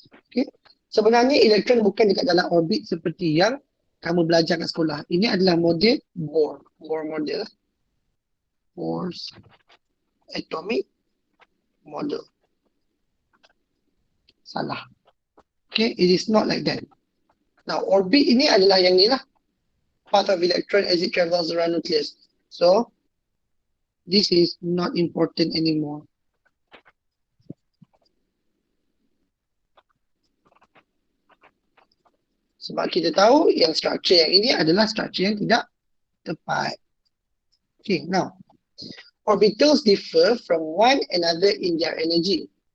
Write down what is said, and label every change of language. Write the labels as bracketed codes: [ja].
[ms] Okay, sebenarnya elektron bukan dekat dalam orbit seperti yang kamu belajar kat sekolah. Ini adalah model Bohr. Bohr model. Bohr's atomic model. Salah. [en] Okay, it is not like that. [ms] Now, orbit ini adalah yang ni lah. [en] Part of electron as it travels around nucleus. So, this is not important anymore. [ms] Sebab kita tahu yang struktur yang ini adalah struktur yang tidak tepat. [en] Okay, now, orbitals differ from one another in their energy.